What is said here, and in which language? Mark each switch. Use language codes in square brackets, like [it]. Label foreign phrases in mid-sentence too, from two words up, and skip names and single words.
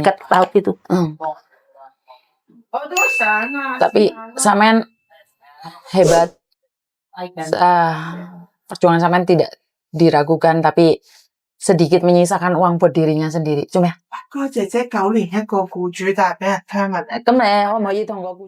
[id] dekat laut itu. Tapi Samen hebat. Perjuangan Samen tidak diragukan, tapi sedikit menyisakan uang buat dirinya sendiri. Cuma ya. [yue] 嗰姐姐9年一個僱主，但係俾人 terminate。咁你可唔可以同個僱